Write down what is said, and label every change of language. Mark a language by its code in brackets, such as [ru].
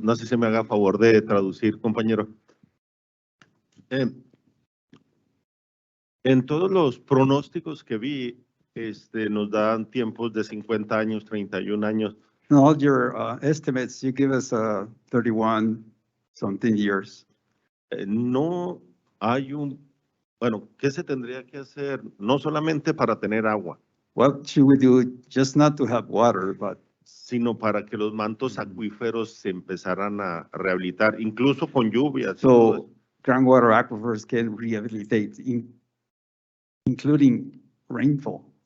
[es] No sé si me haga favor de traducir, compañero. En todos los pronósticos que vi, nos dan tiempos de 50 años, 31 años. [en] In all your estimates, you give us 31 something years. [es] No hay bueno, ¿qué se tendría que hacer? No solamente para tener agua. [en] What should we do just not to have water, but [es] sino para que los mantos acuíferos se empezaran a rehabilitar, incluso con lluvias. [en] So groundwater aquifers can rehabilitate, including rainfall.